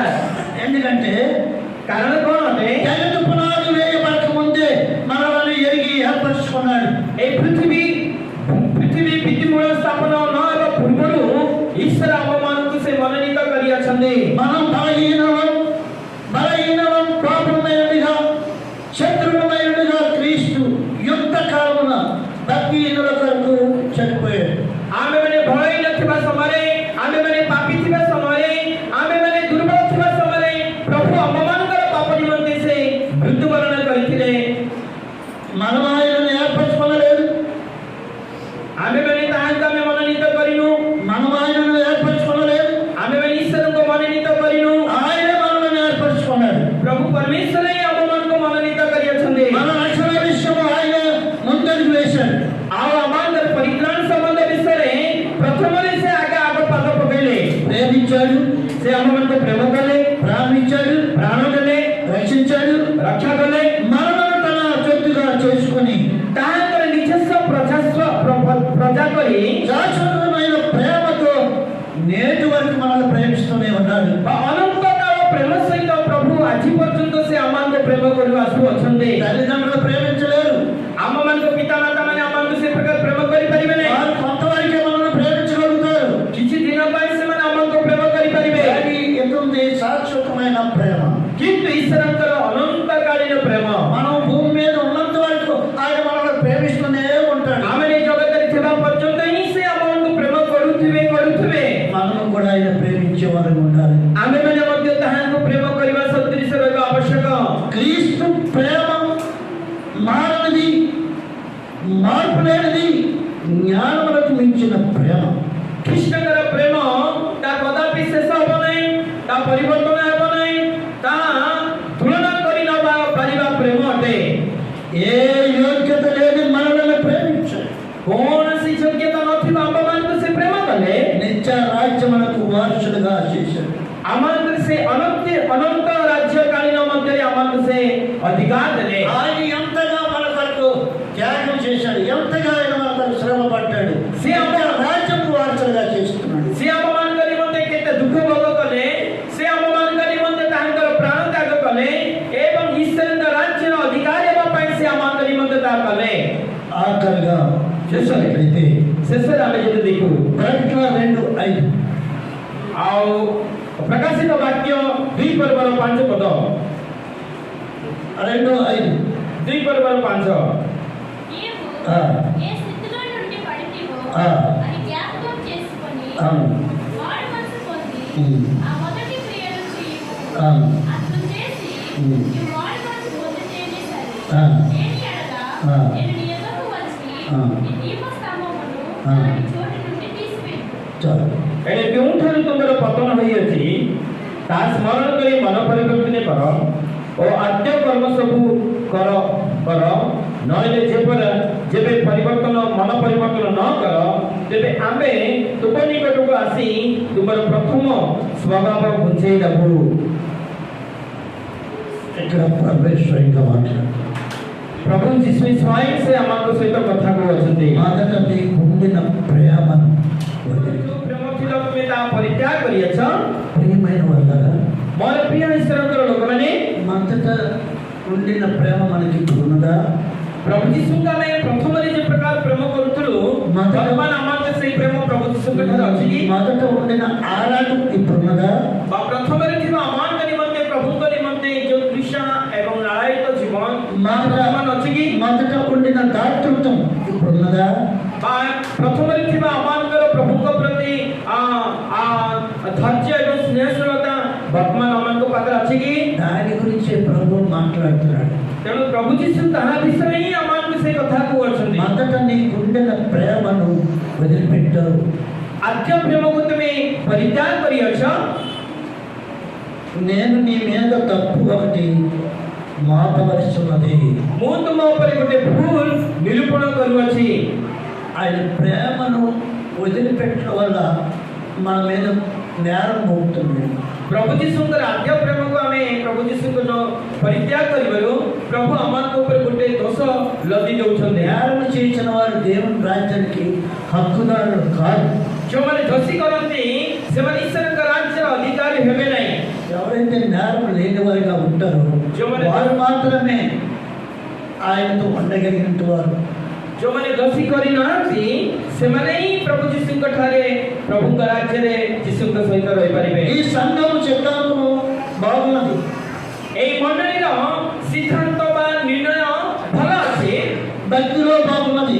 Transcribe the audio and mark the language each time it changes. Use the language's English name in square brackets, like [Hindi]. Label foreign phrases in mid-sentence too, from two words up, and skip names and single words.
[Telugu] ఎందుకంటే [Odia] କାରଣ କ'ଣ ଅଟେ? [Telugu] జగత్తు పునాది వేయబడక ముందే మనల్ని ఎరిగి ఏర్పరచుకున్నాడు. [Odia] ଏହି ପୃଥିବୀ ଭିତ୍ତିମୂଳ ସ୍ଥାପନ ନ ହେବା ପୂର୍ବରୁ ଈଶ୍ୱର ଆମମାନଙ୍କୁ ସେ ମନୋନୀତ କରିଅଛନ୍ତି। [Telugu] మనం బలహీనం పాపమైనదిగా శత్రువుమైనదిగా క్రీస్తు యుద్ధ కాలమున భక్తిహీనుల కొరకు చనిపోయాడు. [Odia] ଆମେମାନେ ଭୟ ନଥିବା ସମୟରେ, ଆମେମାନେ ପାପୀ ଥିବା ସମୟରେ, ଆମେମାନେ ଦୁର୍ବଳ ଥିବା ସମୟରେ ପ୍ରଭୁ ଆମମାନଙ୍କର ପାପ ନିମନ୍ତେ ସେ ମୃତ୍ୟୁବରଣ କରିଥିଲେ। [Telugu] మనం ఆయనను ఏర్పరచుకోలేదు. [Odia] ଆମେମାନେ ତାହାଙ୍କୁ ଆମେ ମନୋନୀତ କରିନୁ। [Telugu] మనం ఆయనను ఏర్పరచుకోలేదు. [Odia] ଆମେମାନେ ଈଶ୍ୱରଙ୍କୁ ମନୋନୀତ କରିନୁ। [Telugu] ఆయన మనల్ని ఏర్పరచుకున్నాడు. [Odia] ପ୍ରଭୁ ପରମେଶ୍ୱର ହିଁ ଆମମାନଙ୍କୁ ମନୋନୀତ କରିଅଛନ୍ତି। [Telugu] మన రక్షణ విషయంలో ఆయన ముందడుగు వేశాడు. [Odia] ଆଉ ଆମମାନଙ୍କର ପରିତ୍ରାଣ ସମ୍ବନ୍ଧ ବିଷୟରେ ପ୍ରଥମରେ ସେ ଆଗ ପାଦ ପକାଇଲେ। [Telugu] ప్రేమించాడు, [Odia] ସେ ଆମମାନଙ୍କୁ ପ୍ରେମ କଲେ, [Telugu] ప్రాణించాడు, [Odia] ପ୍ରାଣ ଦେଲେ, [Telugu] రక్షించాడు, [Odia] ରକ୍ଷା କଲେ। [Telugu] మనలను తన చొత్తుగా చేసుకుని [Odia] ତାହାଙ୍କର ନିଜସ୍ୱ ପ୍ରଜା କରି [Telugu] శాశ్వతమైన ప్రేమతో నేటి వరకు మనల్ని ప్రేమిస్తూనే ఉన్నాడు. [Odia] ଅନନ୍ତ କାଳ ପ୍ରେମ ସହିତ ପ୍ରଭୁ ଆଜି ପର୍ଯ୍ୟନ୍ତ ସେ ଆମମାନଙ୍କୁ ପ୍ରେମ କରିବା ଆସୁଅଛନ୍ତି। [Telugu] తల్లిదండ్రులు ప్రేమించలేరు. [Odia] ଆମମାନଙ୍କ ପିତାମାତା ମାନେ ଆମମାନଙ୍କୁ ସେ ପ୍ରକାର ପ୍ରେମ କରିପାରିବେ ନାହିଁ। [Telugu] వారు కొంతవరకే మనల్ని ప్రేమించగలుగుతారు. [Odia] କିଛି ଦିନ ପାଇଁ ସେମାନେ ଆମମାନଙ୍କୁ ପ୍ରେମ କରିପାରିବେ, [Telugu] కానీ ఇతుంది శాశ్వతమైన ప్రేమ. [Odia] କିନ୍ତୁ ଈଶ୍ୱରଙ୍କର ଅନନ୍ତକାଳୀନ ପ୍ରେମ [Telugu] మనం భూమి మీద ఉన్నంత వరకు ఆయన మనల్ని ప్రేమిస్తూనే ఉంటాడు. [Odia] ଆମେ ଏ ଜଗତରେ ଥିବା ପର୍ଯ୍ୟନ୍ତ ହିଁ ସେ ଆମମାନଙ୍କୁ ପ୍ରେମ କରୁଥିବେ। [Telugu] మనం కూడా ఆయన ప్రేమించే వారు ఉండాలి. [Odia] ଆମେମାନେ ମଧ୍ୟ ତାହାଙ୍କୁ ପ୍ରେମ କରିବା ସଦୃଶ ରହିବା ଆବଶ୍ୟକ। [Telugu] క్రీస్తు ప్రేమ మారనిది, మార్పు లేనిది, జ్ఞానములకు మించిన ప్రేమ. [Odia] ଖ୍ରୀଷ୍ଟଙ୍କର ପ୍ରେମ ତା କଦାପି ଶେଷ ହେବ ନାହିଁ, ତା ପରିବର୍ତ୍ତନ ହେବ ନାହିଁ, ତାହା ତୁଳନା କରି ନ ପାରିବା ପ୍ରେମ ଅଟେ। [Telugu] ఏ యోగ్యత లేని మనల్ని ప్రేమించాడు. [Odia] କୌଣସି ଯୋଗ୍ୟତା ନଥିବା ଆମମାନଙ୍କୁ ସେ ପ୍ରେମ କଲେ, [Telugu] నిత్య రాజ్యములకు వారసులుగా చేశాడు. [Odia] ଆମମାନଙ୍କୁ ସେ ଅନନ୍ତ ରାଜ୍ୟକାଳୀନ ମଧ୍ୟରେ ଆମମାନଙ୍କୁ ସେ ଅଧିକାର ଦେଲେ। [Telugu] ఆయన ఎంతగా మన కొరకు త్యాగం చేశాడు, ఎంతగా ఆయన మన కొరకు శ్రమ పడ్డాడు. [Odia] ସେ [Telugu] రాజ్యపు వారసులుగా చేస్తున్నాడు. [Odia] ସେ ଆମମାନଙ୍କ ନିମନ୍ତେ କେତେ ଦୁଃଖ ଭୋଗ କଲେ, ସେ ଆମମାନଙ୍କ ନିମନ୍ତେ ତାହାଙ୍କର ପ୍ରାଣ ତ୍ୟାଗ କଲେ ଏବଂ ଈଶ୍ୱରଙ୍କ ରାଜ୍ୟର ଅଧିକାର ହେବା ପାଇଁ ସେ ଆମମାନଙ୍କ ନିମନ୍ତେ ତାହା କଲେ। [Telugu] ఆఖరిగా చేసినట్లయితే [Odia] ଶେଷରେ ଆମେ ଯଦି ଦେଖୁ [Telugu] ప్రకటన 2:5 [Odia] ଆଉ ପ୍ରକାଶିତ ବାକ୍ୟ 2 ପର୍ବର 5 ପଦ, [Telugu] 2:5 [Odia] 2 ପର୍ବର 5 [Telugu] నీవు ఆ. ఏ స్థితిలో నుండి పడితివో ఆ. అది జ్ఞాపకం చేసుకొని అవును. మారు మనసు పొంది ఆ మొదటి క్రియలు చేయుము. అవును. అట్లు చేసి ఉమ్. నీ మారు మనసు పొందితేనే సరి. ఆ. ఏమి అనగా ఆ. నేను నీ ఎదుటకు వచ్చి ఆ. నీ దీపస్తంభమును ఆ. దాని చోటు నుండి తీసివేయుము. చాలు. [Odia] ଏଣେ କେଉଁଠାରୁ ତୁମର ପତନ ହୋଇଅଛି ତାହା ସ୍ମରଣ କରି ମନ ପରିବର୍ତ୍ତନ କର ଓ ଆଦ୍ୟ କର୍ମ ସବୁ କର ନହେଲେ ଯେବେ ମନ ପରିବର୍ତ୍ତନ ନ କର ତେବେ ଆମେ ତୁମ ନିକଟକୁ ଆସି ତୁମର ପ୍ରଥମ ସ୍ୱଭାବ ଘୁଞ୍ଚେଇ ଦେବୁ। [Telugu] ఇక్కడ పరమేశ్వరంగా మాట్లాడు. [Odia] ପ୍ରଭୁ ଯୀଶୁ ସ୍ୱୟଂ ସେ ଆମଙ୍କ ସହିତ କଥା କହୁଅଛନ୍ତି। [Telugu] మొదట నీకు ఉండిన ప్రేమను వదిలి. [Odia] ଯୋଉ ପ୍ରେମ ଥିଲା ତୁମେ ତାହା ପରିତ୍ୟାଗ କରିଅଛ। [Telugu] ప్రియమైన వాళ్ళగా [Odia] ମୋର ପ୍ରିୟ ଈଶ୍ୱରଙ୍କର ଲୋକମାନେ, [Telugu] మొదట ఉండిన ప్రేమ మనకి ఇప్పుడు ఉన్నదా? [Odia] ପ୍ରଭୁ ଯୀଶୁଙ୍କୁ ଆମେ ପ୍ରଥମରେ ଯେ ପ୍ରକାର ପ୍ରେମ କରୁଥିଲୁ ବର୍ତ୍ତମାନ ଆମର ସେଇ ପ୍ରେମ ପ୍ରଭୁ ଯୀଶୁଙ୍କ ଠାରେ ଅଛି କି? [Telugu] మొదట ఉండిన ఆరాటం ఇప్పుడున్నదా? [Odia] ବା ପ୍ରଥମରେ ଥିବା ଆମମାନଙ୍କ ନିମନ୍ତେ ପ୍ରଭୁଙ୍କ ନିମନ୍ତେ ଯୋଉ ତୃଷା ଏବଂ ଲାଳାୟିତ ଜୀବନ ବର୍ତ୍ତମାନ ଅଛି କି? [Telugu] మొదట ఉండిన దాతృత్వం ఇప్పుడున్నదా? [Odia] ବା ପ୍ରଥମରେ ଥିବା ଆମମାନଙ୍କର ପ୍ରଭୁଙ୍କ ପ୍ରତି ଧୈର୍ଯ୍ୟ ଏବଂ ସ୍ନେହଶୀଳତା ବର୍ତ୍ତମାନ ଆମମାନଙ୍କ ପାଖରେ ଅଛି କି? [Telugu] దాని గురించి ప్రభు మాట్లాడుతున్నాడు. [Odia] ତେଣୁ ପ୍ରଭୁ ଯୀଶୁ ତାହା ବିଷୟରେ ହିଁ ଆମମାନଙ୍କୁ ସେ କଥା କହୁଛନ୍ତି. [Telugu] మొదట నీ గుండెల ప్రేమను వదిలిపెట్టావు. [Odia] ଆଦ୍ୟ ପ୍ରେମକୁ ତୁମେ ପରିତ୍ୟାଗ କରିଅଛ. [Telugu] నేను నీ మీద తప్పు ఒకటి మోపవలసి ఉన్నది. [Odia] ମୁଁ ତୁମ ଉପରେ ଗୋଟେ ଭୁଲ ନିରୂପଣ କରୁଅଛି. [Telugu] ఆయన ప్రేమను వదిలిపెట్టడం వల్ల మన మీద నేరం మోపుతుంది. [Odia] ପ୍ରଭୁ ଯୀଶୁଙ୍କର ଆଦ୍ୟ ପ୍ରେମକୁ ଆମେ ପ୍ରଭୁ ଯୀଶୁଙ୍କର ପରିତ୍ୟାଗ କରିବାରୁ ପ୍ରଭୁ ଆମମାନଙ୍କ ଉପରେ ଗୋଟେ ଦୋଷ ଲଦି ଦେଉଛନ୍ତି. [Telugu] నేరం చేసిన వారు దేవుని రాజ్యానికి హక్కుదారులు కాదు. [Odia] ଯେଉଁମାନେ ଦୋଷୀ କରନ୍ତି ସେମାନେ ଈଶ୍ୱରଙ୍କ ରାଜ୍ୟର ଅଧିକାରୀ ହେବେ ନାହିଁ. [Telugu] ఎవరైతే నేరం లేని వారిగా ఉంటారో వారు మాత్రమే ఆయనతో ఉండగలిగిన వారు. [Odia] ଯେଉଁମାନେ ଦୋଷୀ କରିନାହାନ୍ତି ସେମାନେ ହିଁ ପ୍ରଭୁ ଯୀଶୁଙ୍କ ଠାରେ ପ୍ରଭୁଙ୍କ ରାଜ୍ୟରେ ଯୀଶୁଙ୍କ ସହିତ ରହିପାରିବେ. [Telugu] ఈ సంఘం సిద్ధాంతం బాగున్నది. [Odia] ଏହି ମଣ୍ଡଳୀର ସିଦ୍ଧାନ୍ତ ବା ନିର୍ଣ୍ଣୟ ଭଲ ଅଛି. [Telugu] భక్తిలో బాగున్నది.